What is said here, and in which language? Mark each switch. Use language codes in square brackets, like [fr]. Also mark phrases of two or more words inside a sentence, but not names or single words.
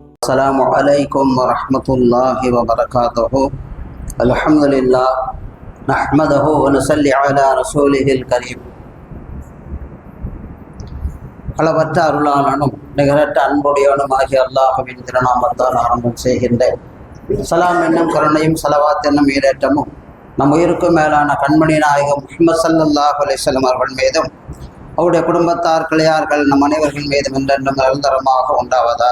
[ar] السلام عليكم ورحمة الله وبركاته. الحمد لله نحمده ونصلي على رسوله الكريم. [ta] அளவற்ற அருளாளனும் நிகரற்ற அன்புடையவனும் ஆகிய அல்லாஹ்வின் திருநாமத்தால் ஆரம்பம் செய்கின்றேன். சலாம் என்னும் கருணையும் சலவாத் என்னும் ஈரேற்றமும் நம் உயிருக்கும் மேலான கண்மணி நாயகம் முஹம்மது [ar] صلى الله عليه وسلم [ta] அவர்கள் மீதும் அவருடைய குடும்பத்தார் கிளையார்கள் நம் அனைவர்கள் மீதும் என்றென்றும் நிரந்தரமாக உண்டாவதாக.